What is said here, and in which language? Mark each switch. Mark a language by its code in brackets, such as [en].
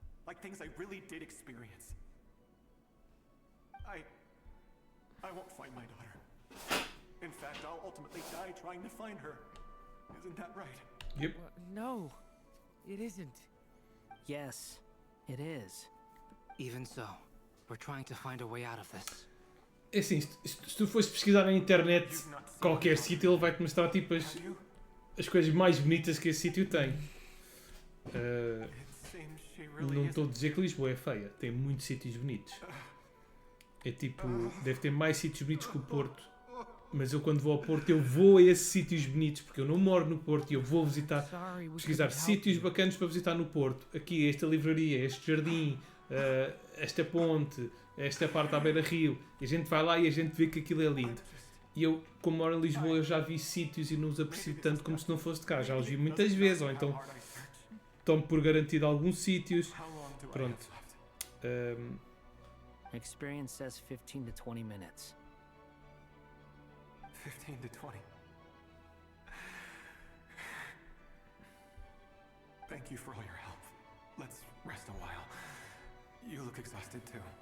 [en] Like things I really did experience. I won't find my daughter. In fact, I'll ultimately die trying to find her. Isn't that right? Yep. No, it isn't. Yes, it is. Even so, we're trying to find a way out of this. [pt] É assim, se tu fores pesquisar na internet qualquer sítio, ele vai-te mostrar tipo as coisas mais bonitas que esse sítio tem. Não estou a dizer que Lisboa é feia, tem muitos sítios bonitos. É tipo, deve ter mais sítios bonitos que o Porto. Mas eu quando vou ao Porto, eu vou a esses sítios bonitos, porque eu não moro no Porto e eu vou visitar, pesquisar sítios bacanas para visitar no Porto. Aqui, esta livraria, este jardim, esta ponte, esta parte à beira-rio. E a gente vai lá e a gente vê que aquilo é lindo. E eu, como moro em Lisboa, eu já vi sítios e não os aprecio tanto como se não fosse de cá. Já os vi muitas vezes, ou então tomo por garantido alguns sítios. Pronto. [en] Experience says 15 to 20 minutes. 15 to 20. Thank you for all your help. Let's rest a while. You look exhausted too.